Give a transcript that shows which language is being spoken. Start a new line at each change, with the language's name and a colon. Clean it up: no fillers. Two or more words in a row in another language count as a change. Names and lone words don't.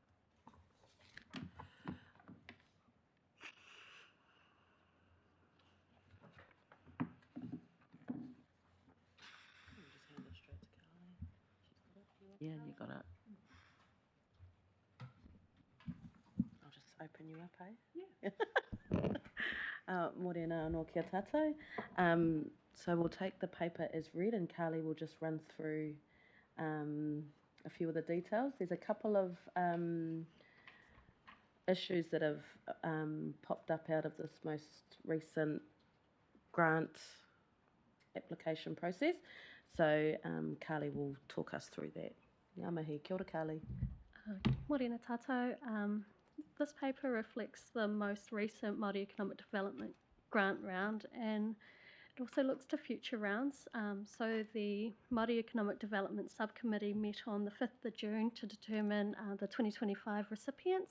English: Yeah, you got it. I'll just open you up, eh? Yeah.
Māori: Morena anō kia tātou.
English: So we'll take the paper as read, and Carly will just run through a few of the details. There's a couple of issues that have popped up out of this most recent grant application process. So Carly will talk us through that.
Māori: Ngā mihi, kia ora Carly. Morena tātou.
English: This paper reflects the most recent Māori Economic Development grant round, and it also looks to future rounds. So the Māori Economic Development Subcommittee met on the 5th of June to determine the 2025 recipients.